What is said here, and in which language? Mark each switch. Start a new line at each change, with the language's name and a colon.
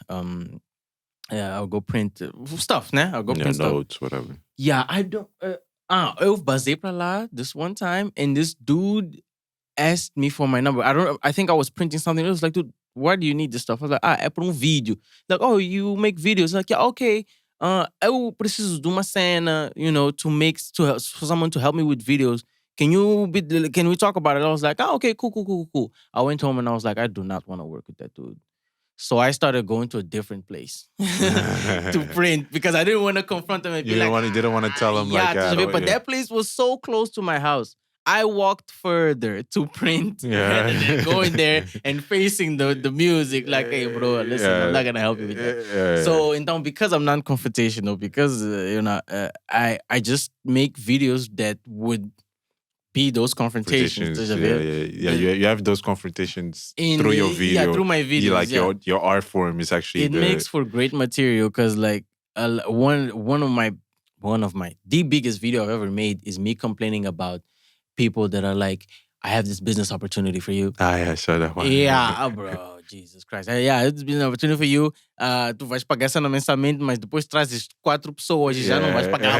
English: I'll go print stuff, né? I'll go print stuff. Notes, whatever. Yeah, I don't.
Portuguese: Eu basei pra lá
English: this one time, and this dude asked me for my number. I think I was printing something. It was like, dude, why do you need this stuff? I was like,
Portuguese: é pra vídeo.
English: Like, oh, you make videos? Like, yeah, okay.
Portuguese: Eu preciso de uma cena,
English: for someone to help me with videos. Can we talk about it? I was like, okay, cool. I went home and I was like, I do not want to work with that dude. So I started going to a different place to print because I didn't want to confront him and be didn't want to tell him but that place was so close to my house. I walked further to print rather than going there and facing the music. Like, hey, bro, listen, I'm not gonna help you with that. So, então, because I'm non-confrontational, because I just make videos that would be those confrontations. You have those confrontations through your video. Yeah, through my videos. Your art form is actually makes for great material because like one of my the biggest video I've ever made is me complaining about people that are like, I have this business opportunity for you. I saw that one. Yeah, bro, Jesus Christ. Yeah, it's business opportunity for you.
Portuguese: Tu vais pagar essa mensalmente, mas depois trazes 4 pessoas e já não vais pagar.